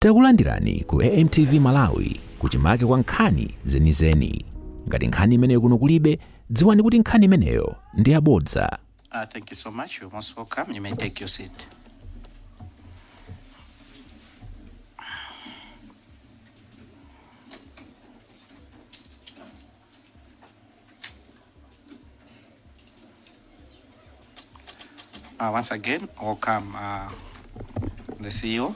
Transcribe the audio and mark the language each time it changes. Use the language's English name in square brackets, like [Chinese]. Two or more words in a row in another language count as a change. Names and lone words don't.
[Nyanja] Takulandirani ku AMTV Malawi kuchimake kwa nkhani zenizeni. Ngati nkhani imeneyo kuno kulibe, dziwani kuti nkhani imeneyo ndi yabodza. [English] Thank you so much. You're most welcome. You may take your seat. Once again, welcome the CEO.